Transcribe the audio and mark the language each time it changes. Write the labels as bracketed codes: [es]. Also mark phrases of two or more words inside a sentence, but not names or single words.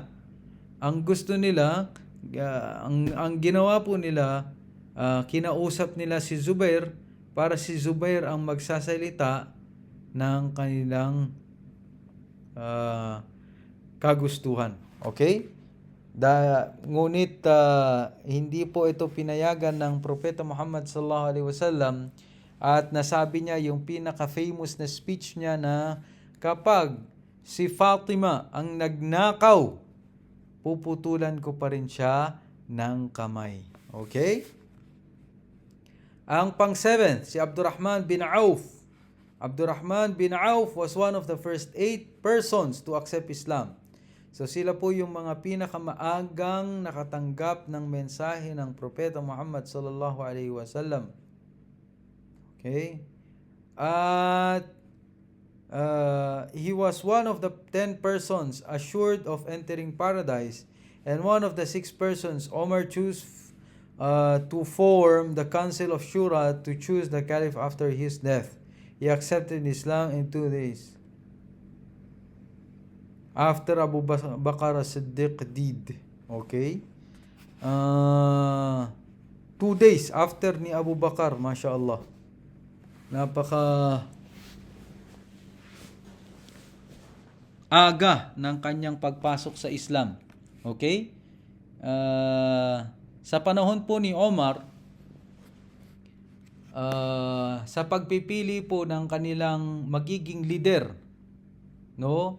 [tl] Ang gusto nila, ang ginawa po nila, kinausap nila si Zubair para si Zubair ang magsasalita ng kanilang kagustuhan. Okay? Ngunit hindi po ito pinayagan ng Propeta Muhammad [ar] صلى الله عليه وسلم. [tl] At nasabi niya yung pinaka-famous na speech niya na kapag si Fatima ang nagnakaw, puputulan ko pa rin siya ng kamay. Okay? Ang pang-7, si Abdurrahman bin Auf. [en] Abdurrahman bin Auf was one of the first 8 persons to accept Islam. [tl] So sila po yung mga pinakamaagang nakatanggap ng mensahe ng Propeta Muhammad [ar] صلى الله عليه وسلم. [tl] Okay? [en] At he was one of the 10 persons assured of entering paradise, and one of the 6 persons Omar chose to form the Council of Shura to choose the Caliph after his death. He accepted Islam in 2 days after Abu Bakr as-Siddiq did. [tl] Okay? [en] 2 days after [tl] ni Abu Bakar, mashallah. Napaka aga ng kanyang pagpasok sa Islam. Okay? Sa panahon po ni Omar, sa pagpipili po ng kanilang magiging leader, no?